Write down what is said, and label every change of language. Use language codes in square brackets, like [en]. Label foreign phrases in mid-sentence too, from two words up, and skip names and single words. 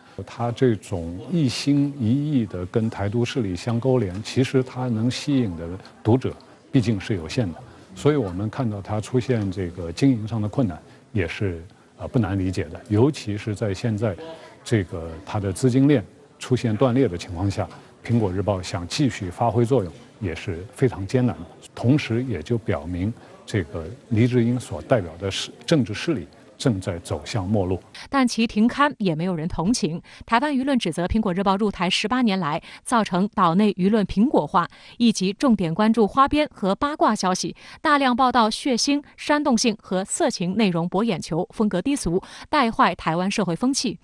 [zh] 他這種一心一意的跟台獨勢力相勾連，其實他能吸引的讀者畢竟是有限的，所以我們看到他出現這個經營上的困難，也是不難理解的。尤其是在現在這個它的資金鏈出現斷裂的情況下，蘋果日報想繼續發揮作用也是非常艱難的。同時也就表明這個黎智英所代表的政治勢力正在走向没落。但其停刊也没有人同情。台湾舆论指责《苹果日报》入台18年来，造成岛内舆论苹果化，以及重点关注花边和八卦消息，大量报道血腥、煽动性和色情内容博眼球，风格低俗，带坏台湾社会风气。